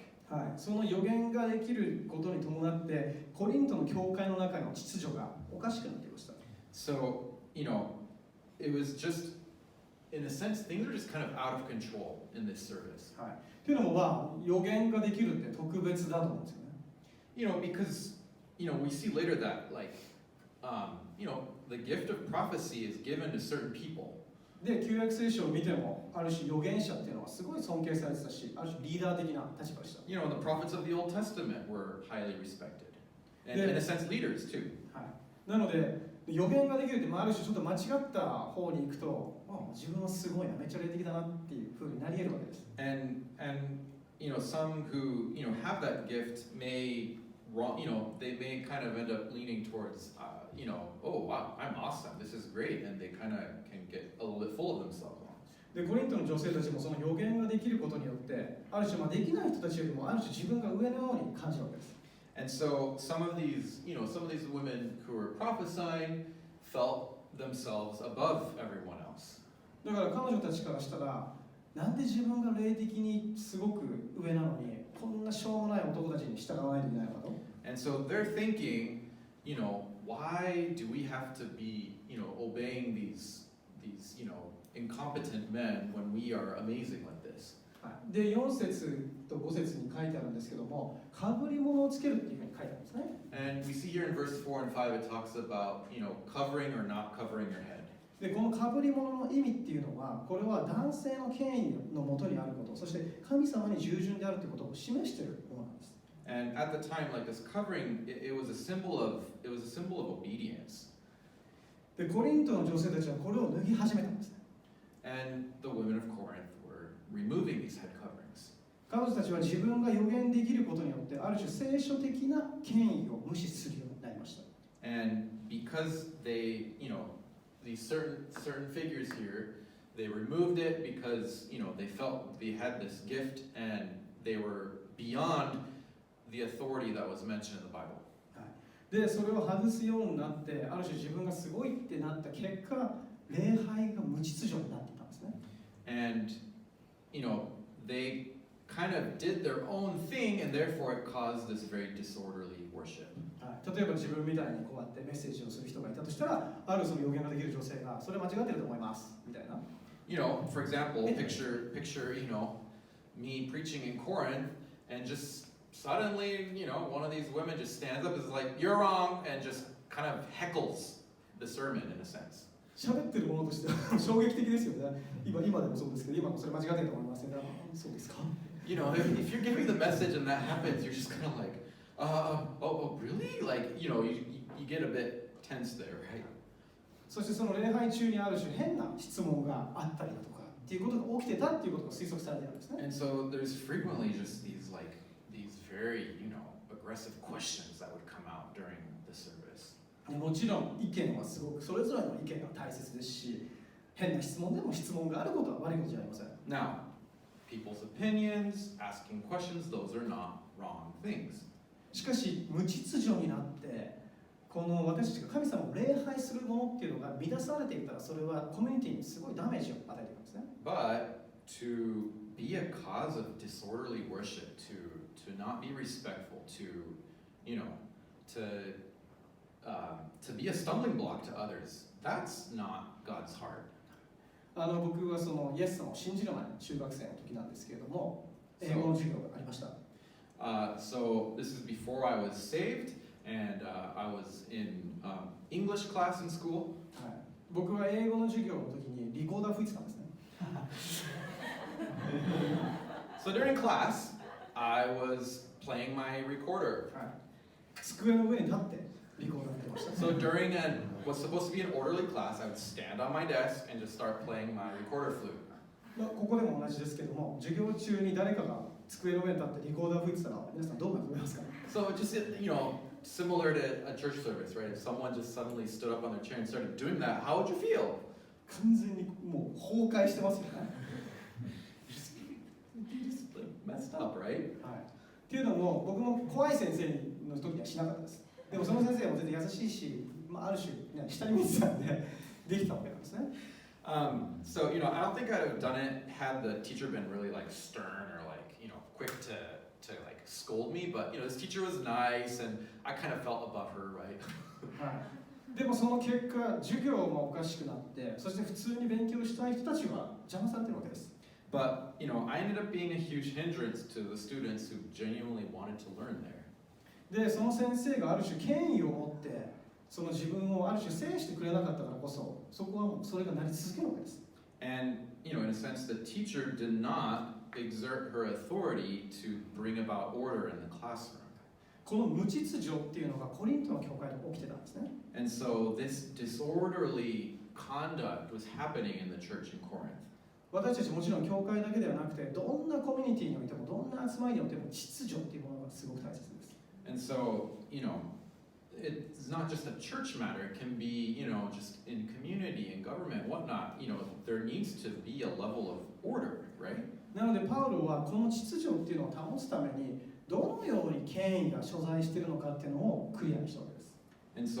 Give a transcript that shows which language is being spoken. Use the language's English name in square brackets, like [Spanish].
[Japanese] はい、その予言ができることに伴ってコリントの教会の中の秩序がおかしくなっていました。 [English] So, it was just, in a sense, things were just kind of out of control in this service. [Japanese] はい。というのも予言ができるって特別だと思うんですよね。 [English] Because we see later that the gift of prophecy is given to certain people. [Japanese] で、旧約聖書を見てもある種預言者っていうのはすごい尊敬されてたし、ある種リーダー的な立場でした。 [English] The prophets of the Old Testament were highly respected, and in a sense, leaders too. [Japanese] はい。なので予言ができるって、ある種ちょっと間違った方に行くと、自分はすごいな、めっちゃ霊的だなっていう風になり得るわけです。 [English] And some who have that gift may they may kind of end up leaning towards oh wow, I'm awesome, this is great, and they kind of can get a little bit full of themselves. [Japanese] で、コリントの女性たちもその予言ができることによって、ある種できない人たちよりもある種自分が上のように感じるわけです。 [English] And so some of these women who were prophesying felt themselves above everyone else. [Japanese] だから彼女たちからしたら、なんで自分が霊的にすごく上なのに、こんなしょうもない男たちに従わないといけないのかと。 [English] And so they're thinking, why do we have to be, obeying these, incompetent men when we are amazing like this? [Japanese] で、4節と5節に書いてあるんですけども、かぶり物をつけるっていうふうに書いてあるんですね。 [English] And we see here in verse 4 and 5, it talks about, covering or not covering your head. [Japanese] で、このかぶり物の意味っていうのは、これは男性の権威のもとにあること、そして神様に従順であるということを示しているものなんです。 [English] And at the time, like this covering, it was a symbol of obedience. [Japanese] で、コリントの女性たちはこれを脱ぎ始めたんですね。 [English] And the women of Corinth were removing these head coverings. [Japanese] 彼女たちは自分が予言できることによって、ある種聖書的な権威を無視するようになりました。 [English] And because they, these certain figures here, they removed it because, they felt they had this gift and they were beyond the authority that was mentioned in the Bible. [Japanese] で、それを外すようになって、ある種自分がすごいってなった結果、礼拝が無秩序になっていたんですね。 [English] And, they kind of did their own thing, and therefore it caused this very disorderly worship. [Japanese] 例えば自分みたいにこうやってメッセージをする人がいたとしたら、あるその予言ができる女性がそれ間違ってると思いますみたいな。 [English] For example, picture, me preaching in Corinth, and just suddenly, one of these women just stands up and is like, "You're wrong," and just kind of heckles the sermon in a sense. [Japanese] 喋ってるものとしては衝撃的ですよね。今でもそうですけど、今もそれ間違ってると思いますね。そうですか。 [English] If you're giving the message and that happens, you're just kind of like, oh, really? Like, you get a bit tense there, right? [Japanese] そしてその礼拝中にある種変な質問があったりだとかっていうことが起きてたっていうことが推測されているんですね。 [English] And so there's frequently just these very, aggressive questions that would come out during the service. [Japanese] もちろん意見はすごくそれぞれの意見が大切ですし、変な質問でも質問があることは悪いことじゃありません。 [English] Now, people's opinions, asking questions, those are not wrong things. [Japanese] しかし無秩序になってこの私たちが神様を礼拝するものっていうのが乱されていたら、それはコミュニティにすごいダメージを与えていくんですね。 [English] But to be a cause of disorderly worship, to not be respectful, to be a stumbling block to others, that's not God's heart. [Japanese] 僕はそのイエス様を信じる前の中学生の時なんですけれども、英語の授業がありました。 [English] So this is before I was saved, and I was in English class in school. [Japanese] 僕は英語の授業の時にリコーダー吹いてたんですね。 [English] So during class, I was playing my recorder. [Japanese] 机の上に立ってリコーダー吹いてました。 [English] So during what's supposed to be an orderly class, I would stand on my desk and just start playing my recorder flute. [Japanese] ここでも同じですけども、授業中に誰かが机の上に立ってリコーダー吹いてたら、皆さんどう思いますか？ [English] So just, similar to a church service, right? If someone just suddenly stood up on their chair and started doing that, how would you feel? [Japanese] 完全にもう崩壊してますよね。 [English] You just messed up, right? [Japanese] っていうのも、僕も怖い先生の時にはしなかったです。でもその先生も全然優しいし、ある種、下に見てたんで、できたわけなんですね。 [English] So, I don't think I'd have done it had the teacher been really stern or quick to scold me, but this teacher was nice and I kind of felt above her, right? [Japanese] でもその結果、授業もおかしくなって、そして普通に勉強したい人たちは邪魔されてるわけです。 [English] But, I ended up being a huge hindrance to the students who genuinely wanted to learn there. [Japanese] で、その先生がある種権威を持って、その自分をある種制してくれなかったからこそ、そこはもうそれがなり続けるわけです。 [English] And, in a sense, the teacher did not exert her authority to bring about order in the classroom. [Japanese] この無秩序っていうのがコリントの教会で起きてたんですね。 [English] And so this disorderly conduct was happening in the church in Corinth. [Japanese] 私たちもちろん教会だけではなくて、どんなコミュニティにおいても、どんな集まりにおいても秩序っていうものがすごく大切です。 [English] And so, it's not just a church matter. It can be, just in community, in government, whatnot. There needs to be a level of order, right? [Japanese] なのでパウロはこの秩序っていうのを保つためにどのように権威が所在しているのかっていうのをクリアにしたわけです。